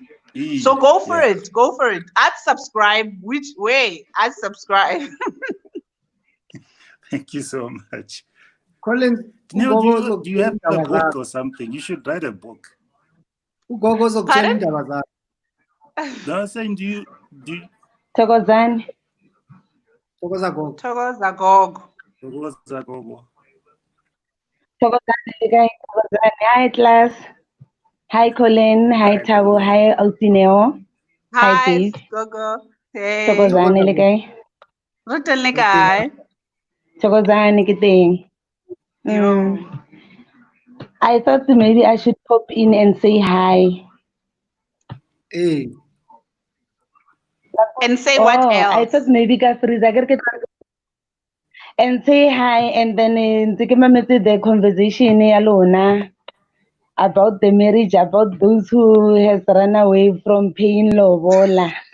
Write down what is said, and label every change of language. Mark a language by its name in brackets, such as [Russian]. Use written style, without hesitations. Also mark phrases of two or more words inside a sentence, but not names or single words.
[English] So go for it. Go for it. Add subscribe. Which way? Add subscribe. Thank you so much. Colin, Do you have a book or something? You should write a book. Pardon? No, I'm saying, do you Thokozani. [Zulu] Thokoza gogo. [English] Thokozani, guys. Thokozani. Hi, class. Hi, Colin. Hi, Tabo. Hi, Altineo. Hi, Hi, babe. gogo. Hey. Thokozani, guys. Rutelne guy. Thokozani, kiting. I thought maybe I should pop in and say hi. Hey. And say what else? I thought maybe and say hi, and then the conversation alone about the marriage, about those who has run away from paying lobola.